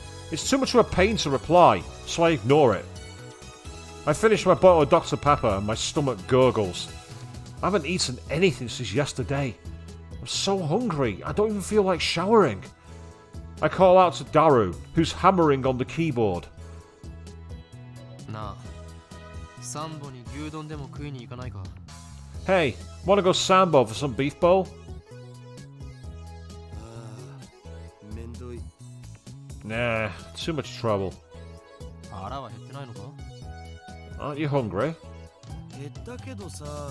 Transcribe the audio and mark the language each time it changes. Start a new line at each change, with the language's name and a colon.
English: It's too much of a pain to reply, so I ignore it. I finish my bottle of Dr. Pepper and my stomach gurgles. I haven't eaten anything since yesterday. I'm so hungry, I don't even feel like showering. I call out to Daru, who's hammering on the keyboard.
Japanese: なあ、サンボに牛丼でも食いに行かないか?
English: Hey, wanna go Sambo for some beef bowl?
Japanese: めんどい。
English: Nah, too much trouble.
Japanese: 腹は減ってないのか?
English: Aren't you hungry?
Japanese: 減ったけどさ。